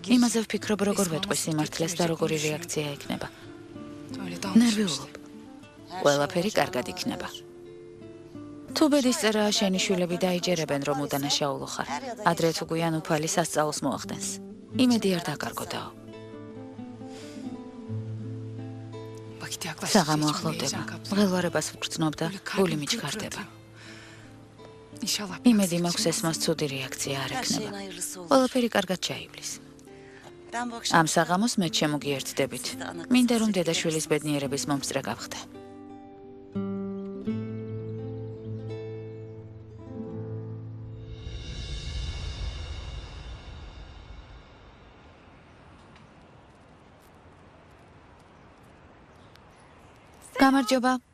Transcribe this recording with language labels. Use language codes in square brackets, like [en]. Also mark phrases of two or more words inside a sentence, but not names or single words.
[ka] იმაზე ვფიქრობ, როგორ ვეტყვი სიმართლეს და როგორი რეაქცია ექნება. [tr] Öyle [ka] ნერვიულობ. ყველაფერი კარგად იქნება. თუ ბედის წერაა შენი შვილები დაიჯერებენ, რომ უდანაშაულო ხარ. ადრე თუ გვიან უფალი სასწაულს მოახდენს. იმედი არ დაკარგოდაო. [tr] Vakit yaklaştıkça [ka] საღამო [tr] içimde [ka] ახლოვდება. [tr] heyecan kaplıyor. [ka] მღელვარებას ვგრძნობ და [tr] Böyle [ka] გული [tr] kalbim [ka] მიჩქარდება. [tr] pırpır. İnşallah [ka] იმედი [tr] biraz [ka] მაქვს ეს მას ცუდი რეაქცია არ [tr] Her şeyin [ka] ექნება. [tr] hayırlısı olur. [ka] ყველაფერი კარგად ჩაივლის. [tr] Ben bu akşam [ka] ამ საღამოს მე შემოგიერთდებით. მინდა რომ დედაშვილის ბედნიერების მომსწრე გავხდე. გამარჯობა.